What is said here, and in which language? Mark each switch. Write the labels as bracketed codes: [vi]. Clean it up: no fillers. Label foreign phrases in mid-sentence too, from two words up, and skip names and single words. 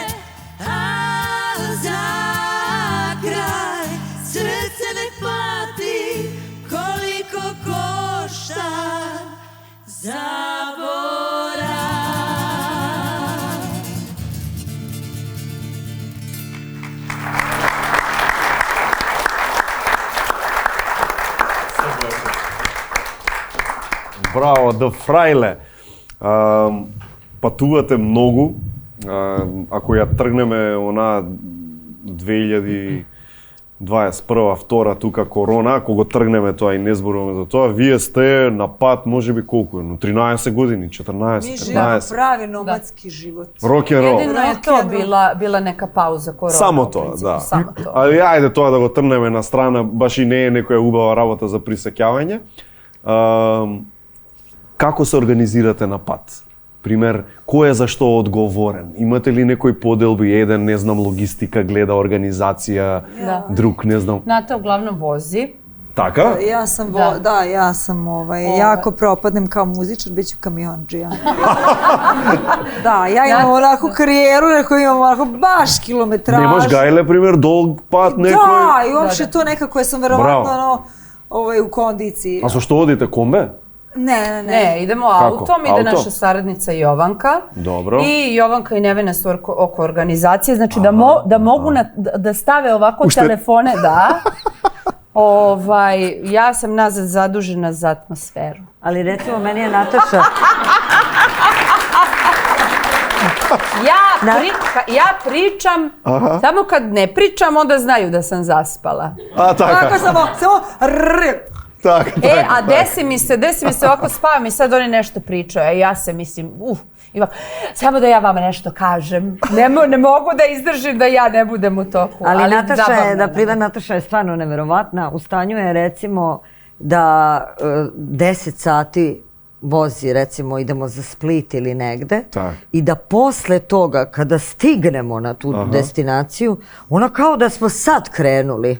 [sr] A za kraj srce nek plati koliko košta zaborav. [mk] Браво, The Frajle. Патувате многу. Ако ја тргнеме она 2000 21, втора, тука корона, ако го тргнеме тоа и не зборуваме за тоа, вие сте на пат, може би колку, 13 години, 14, [sr] Mi živimo [mk] 15. [sr] pravi nomadski život. [mk] Рок-н-рол. [sr] Jedino je to bila neka pauza korona. [mk] Само [sr] u [mk] тоа, [sr] principu, [mk] да. [sr] Samo to. [mk] Ali ајде тоа да го трнеме на страна, баш и не е некоја убава работа за присеќавање. Како се организирате на пат? Пример, кој е за што одговорен? Имате ли некои поделби, еден, не знам, логистика, гледа организација, друг, не знам. [sr] Nata uglavnom vozi. [mk] Така? [sr] Ja sam, ja sam jako propadnem kao muzičar, bit ću kamiondžija. Da, ja imam onako karijeru, neko imam onako baš kilometraž. [mk] Немаш гајле, пример, долг пат некој? [sr] Da, i uopšte to nekako sam verovatno u kondiciji. [mk] А со што одите, комбе? [sr] Ne. Idemo Kako? autom, ide Auto? naša saradnica Jovanka. Dobro. I Jovanka i Nevena su oko organizacije, znači da mogu da stave ovako telefone, da. Ja sam nazad zadužena za atmosferu. Ali recimo, meni je Nataša... Ja pričam, samo kad ne pričam, onda znaju da sam zaspala. [mk] А, така. [sr] Tako samo [mk] Така, [sr] A desi mi se ovako spavam i sad oni nešto pričaju, a ja se mislim, samo da ja vama nešto kažem. Ne mogu da izdržim da ja ne budem u toku. Ali Nataša je, na primjer, Nataša je stvarno neverovatna. U stanju je recimo da 10 sati vozi, recimo idemo za Split ili negde i da posle toga kada stignemo na tu destinaciju, ona kao da smo sad krenuli.